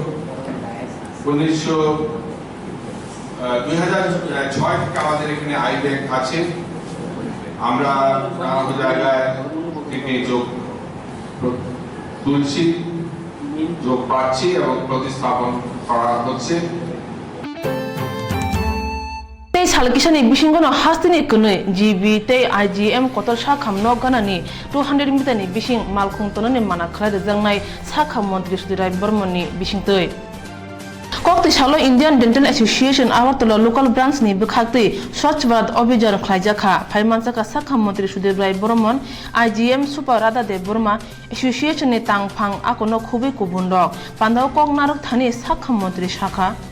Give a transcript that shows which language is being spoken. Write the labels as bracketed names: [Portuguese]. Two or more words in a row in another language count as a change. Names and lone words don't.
[Bangla] 2006 থেকে আমাদের এখানে আইন আছে আমরা নানা জায়গায় থেকে যোগ তুলছি যোগ পাচ্ছি এবং প্রতিস্থাপন করা হচ্ছে [Kok Borok] tei salkisani bisingono hastini kunui GB tei IGM kotor sakham no ganani 200 meter ni bising malkhung tonani mana khlai jangnai sakham mantri Sudirai Burmani bisingtei Kokti Salo Indian Dental Association Awartolo [English] local branch [Kok Borok] ni bukhakti Swachh Bharat Abhijan khlaijakha phaimansaka sakham mantri Sudirai Burman IGM Super Radha De Burma Association ni tangphang akono khubi kubundok pandao kok narok thani sakham mantri shakha